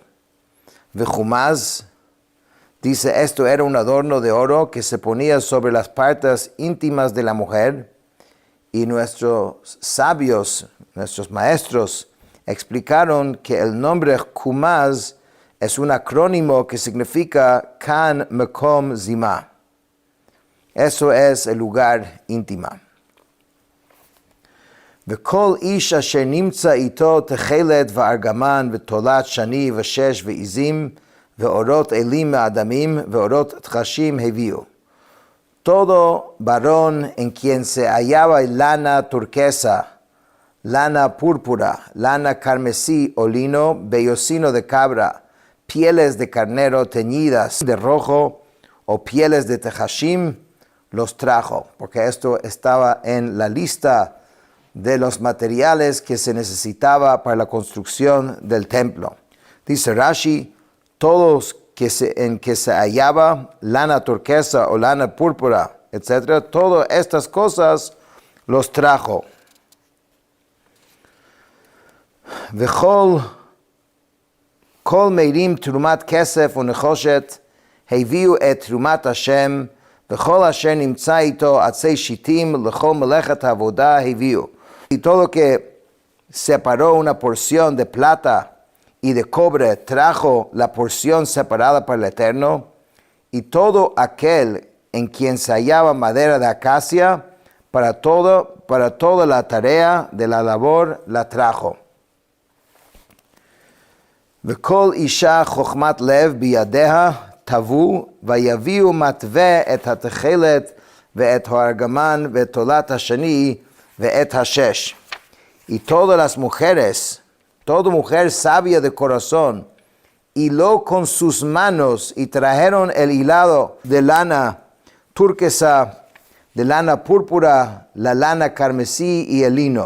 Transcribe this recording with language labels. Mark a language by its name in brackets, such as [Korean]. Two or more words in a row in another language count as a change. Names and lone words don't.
[Spanish] Vejumaz dice, esto era un adorno de oro que se ponía sobre las partes íntimas de la mujer, y nuestros sabios, nuestros maestros, explicaron que el nombre Kumaz es un acrónimo que significa [Hebrew] כאן מקום זימה. [Spanish] Eso es el lugar íntima. [Hebrew] וכל איש אשר נמצא אתו תכלת וארגמן ותולעת שני ושש ועזים ועורות אילים מאדמים ועורות תחשים הביאו. [Spanish] Todo varón en quien se hallaba lana turquesa, lana púrpura, lana carmesí o lino, vellocino de cabra, pieles de carnero teñidas de rojo o pieles de tejashim, los trajo, porque esto estaba en la lista de los materiales que se necesitaba para la construcción del templo. Dice Rashi, todos en que se hallaba lana turquesa o lana púrpura, etc., todas estas cosas los trajo. [Hebrew] וכל כל מרים תרומת כסף ונחשת הביאו את תרומת השם וכל אשר נמצא אתו עצי שטים לכל מלאכת העבודה הביאו. [Spanish] Y todo que separó una porción de plata y de cobre trajo la porción separada para el Eterno, y todo aquel en quien se hallaba madera de acacia para toda la tarea de la labor la trajo. [Hebrew] וכל אשה חכמת לב בידיה טוו ויביאו מטוה את התכלת ואת הארגמן ואת תולעת השני ואת השש. [Spanish] Y todas las mujeres, toda mujer sabia de corazón, hiló con sus manos y trajeron el hilado de lana turquesa, de lana púrpura, la lana carmesí y el lino.